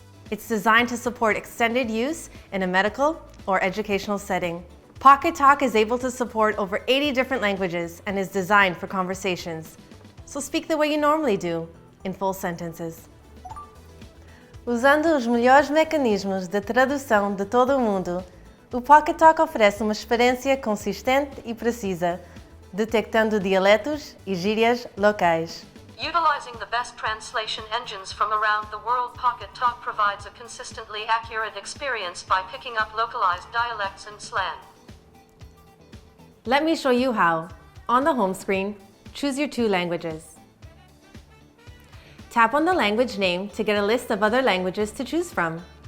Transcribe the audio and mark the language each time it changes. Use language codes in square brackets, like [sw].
[en] It's designed to support extended use in a medical or educational setting. Pocketalk is able to support over 80 different languages and is designed for conversations. So speak the way you normally do, in full sentences. [pt] Usando os melhores mecanismos de tradução de todo o mundo, o Pocketalk oferece uma experiência consistente e precisa, detectando dialetos e gírias locais. [en] Utilizing the best translation engines from around the world, Pocketalk provides a consistently accurate experience by picking up localized dialects and slang. Let me show you how. On the home screen, choose your 2 languages. Tap on the language name to get a list of other languages to choose from.